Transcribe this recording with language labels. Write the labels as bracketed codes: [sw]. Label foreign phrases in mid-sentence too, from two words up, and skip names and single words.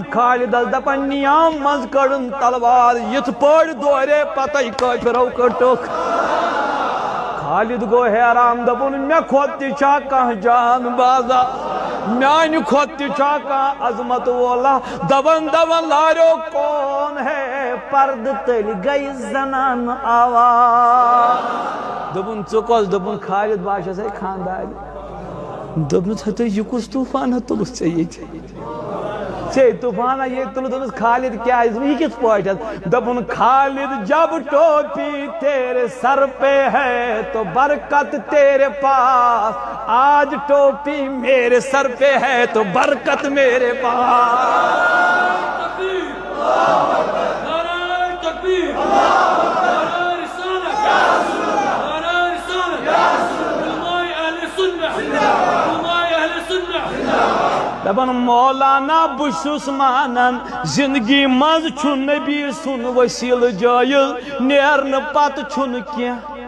[ks] خالدس دپان نیام منٛز کٔڑٕن تلوار یِتھ پٲٹھۍ دورے پتے کٲفرو کٔٹٕکھ خالد گوٚو حیران دپُن مےٚ کھۄتہٕ تہِ چھا کانٛہہ جان بازا میانہِ کھۄتہٕ تہِ چھا کانٛہہ عظمت وولا دپان دپان لاریو کون ہے پردٕ تٔلۍ گٔے زنان آواز دوٚپُن ژٕ کۄس دوٚپُن خالد بہٕ چھَسے خاندارِ دوٚپنَس ہتہٕ یہِ کُس طوٗفانا تُلُتھ ژےٚ ییٚتہِ ژےٚ طوٗفانا ییٚتہِ تُلُتھ دوٚپمَس خالد کیٛازِ یہِ کِتھ پٲٹھۍ دوٚپُن خالد [ur] جب ٹوپی تیرے سر پہ ہے تو برکت تیرے پاس آج ٹوپی میرے سر پہ ہے تو برکت میرے [ks] پاس دپان مولانا بہٕ چھُس مانان زندگی منٛز چھُ نبی سُنٛد وسیٖلہٕ جٲیِز نیرنہٕ پتہٕ چھُنہٕ کینٛہہ